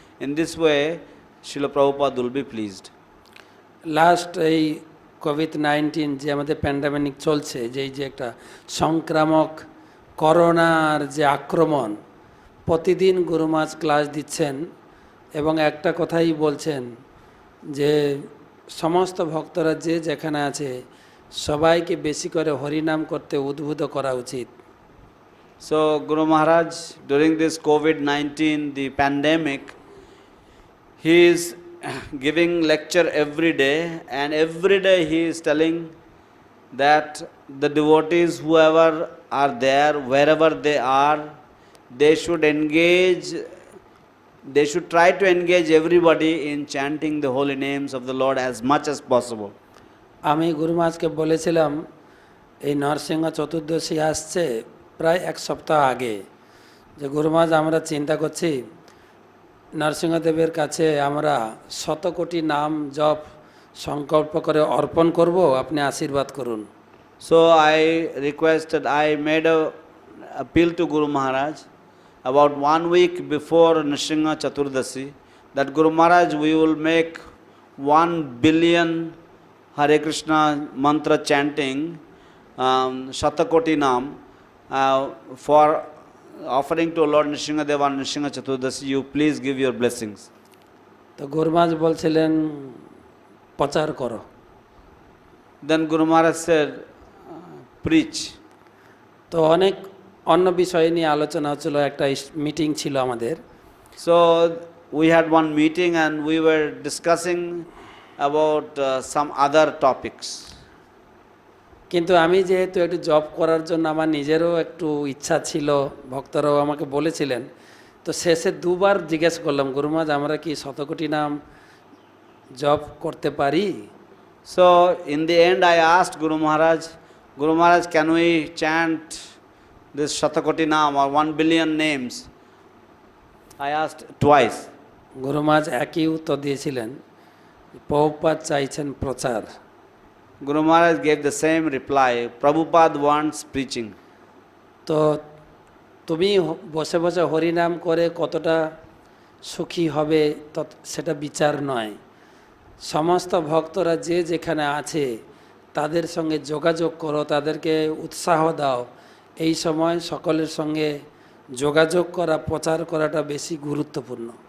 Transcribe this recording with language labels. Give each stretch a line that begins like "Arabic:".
English: In this way, Srila Prabhupada will be pleased.
Bangla: Last এই COVID-19 যে আমাদের pandemic চলছে, যে একটা সংক্রামক করোনার যে আক্রমণ, প্রতিদিন গুরু মহারাজ ক্লাস দিচ্ছেন এবং একটা কথাই বলছেন যে সমস্ত ভক্তরা যে যেখানে আছে সবাইকে বেশি করে হরিনাম করতে উদ্বুদ্ধ করা উচিত।
English: So Guru Maharaj, during this COVID-19, the pandemic, he is giving lecture every day, and every day he is telling that the devotees, whoever are there, wherever they are, they should engage, they should try to engage everybody in chanting the holy names of the Lord as much as possible.
Bangla: আমি গুরু মহারাজকে বলেছিলাম, এই নরসিংহ চতুর্দশী আসছে প্রায় এক সপ্তাহ আগে, যে গুরু মহারাজ আমরা চিন্তা করছি নরসিংহদেবের কাছে আমরা 100 কোটি নাম জপ সংকল্প করে অর্পণ করব, আপনি আশীর্বাদ করুন।
English: So I requested, I made a appeal to Guru Maharaj about 1 week before Nrsimha Chaturdashi, that Guru Maharaj, we will make 1 billion Hare Krishna mantra chanting, Shatakoti Nam, for offering to Lord Nrsimha Deva on Nrsimha Chaturdashi. You please give your blessings.
Bangla: তো গুরু মহারাজ বলছিলেন প্রচার করো।
English: Then Guru Maharaj said, preach.
Bangla: তো অনেক অন্য বিষয় নিয়ে আলোচনা হচ্ছিল, একটা মিটিং ছিল আমাদের।
English: So we had one meeting and we were discussing about some other topics.
Bangla: কিন্তু আমি যেহেতু একটু জব করার জন্য আমার নিজেরও একটু ইচ্ছা ছিল, ভক্তরাও আমাকে বলেছিলেন, তো শেষে 2 বার জিজ্ঞেস করলাম, গুরু মহারাজ আমরা কি 100 কোটি নাম জব করতে পারি?
English: So in the end I asked Guru Maharaj, can we chant this Shatakoti Nam or 1 billion names? I asked twice.
Bangla: গুরু মহারাজ একই উত্তর দিয়েছিলেন, প্রভুপাদ চাইছেন প্রচার।
English: Guru Maharaj gave the same reply, Prabhupada wants preaching.
Bangla: তো তুমি বসে বসে হরিনাম করে কতটা সুখী হবে সেটা বিচার নয়, সমস্ত ভক্তরা যে যেখানে আছে তাদের সঙ্গে যোগাযোগ করো, তাদেরকে উৎসাহ দাও। এই সময় সকলের সঙ্গে যোগাযোগ করা, প্রচার করাটা বেশি গুরুত্বপূর্ণ।